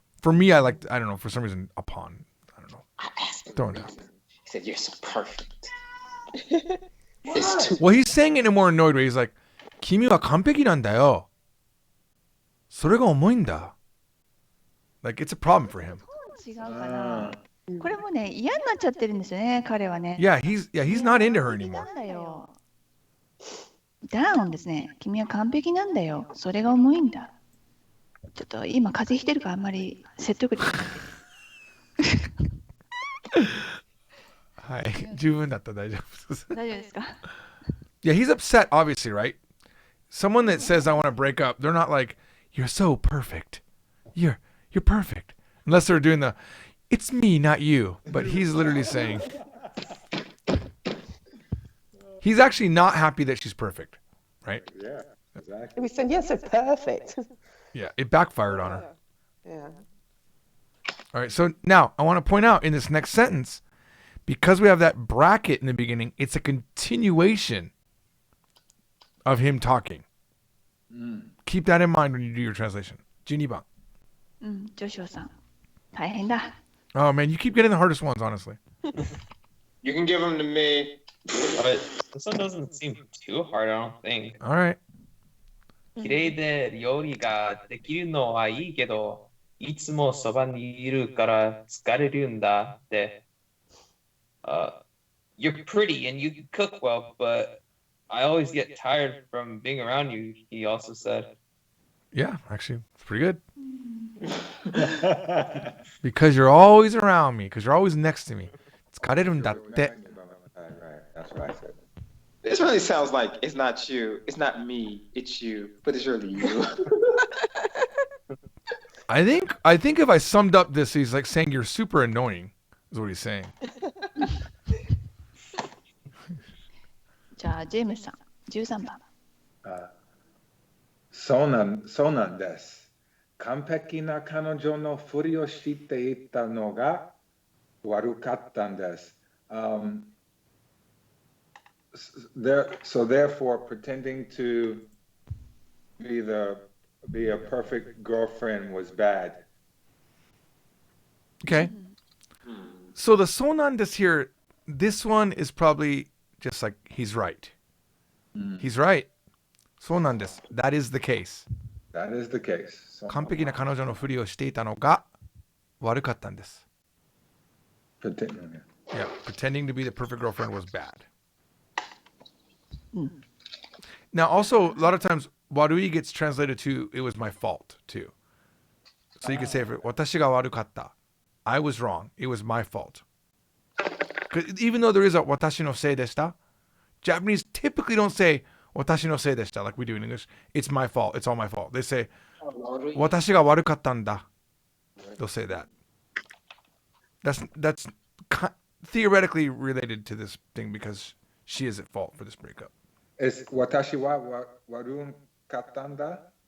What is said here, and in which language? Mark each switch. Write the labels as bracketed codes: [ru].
[en] For me, I don't know, for some reason, upon. I don't know. I asked him. Throwing it out. He said, "You're so perfect." It's too. Well, he's saying it in a more annoyed way. He's like, [ja] kimi wa kanpeki nandayo. それが重いんだ. [en] Like, it's a problem for him. [ja] 違うかな。これもね、嫌になっちゃってるんですよね、彼はね。 [en] Yeah, he's not into her [ja] 完璧 [en] anymore. [ja] なんだよ。ダウンですね。君は完璧なんだよ。それが重いんだ。ちょっと今風邪ひいてるからあんまり説得力ない。はい、十分だった、大丈夫です。大丈夫ですか？ [en] Yeah, he's upset, obviously, right? Someone that says I want to break up, they're not like, you're so perfect. You're perfect. Unless they're doing the, it's me, not you. But he's literally saying, he's actually not happy that she's perfect, right? Yeah, exactly. He was saying, "You're so perfect." Yeah, it backfired on her. Yeah. All right, so now I want to point out in this next sentence, because we have that bracket in the beginning, it's a continuation of him talking. Keep that in mind when you do your translation. [ja] 12番. うん、ジョシュアさん。大変だ。 [en] Oh man, you keep getting the hardest ones, honestly. You can give them to me. But this one doesn't seem too hard, I don't think. All right. [ja] 綺麗で料理ができるのはいいけど、いつもそばにいるから疲れるんだって。 [en] You're pretty and you can cook well, but I always get tired from being around you, he also said. Yeah, actually, it's pretty good. Because you're always around me, because you're always next to me. [ja] 疲れるんだって. [en] Right, that's what I said. This really sounds like it's not you, it's not me, it's you, but it's really you. I think if I summed up this, he's like saying you're super annoying, is what he's saying. [ja] じゃあ、ジェームスさん。 13番。そうなんです。完璧な彼女のふりをしていたのが悪かったんです。 [en] So therefore, pretending to be a perfect girlfriend was bad. Okay. So the sonandes here, this one is probably just like he's right. He's right. Sonandes. That is the case. That is the case. [ja] 完璧な彼女のふりをしていたのが悪かったんです。 [en] Pretending. Yeah, pretending to be the perfect girlfriend was bad. Now, also, a lot of times, warui gets translated to, it was my fault, too. So you could say, [ja] 私が悪かった. [en] I was wrong. It was my fault. 'Cause even though there is a [ja] 私のせいでした, [en] Japanese typically don't say 私のせいでした like we do in English. It's my fault. It's all my fault. They say [ja] 私が悪かったんだ. [en] They'll say that. That's theoretically related to this thing because she is at fault for this breakup. [ja] Is 私は悪かったんだ?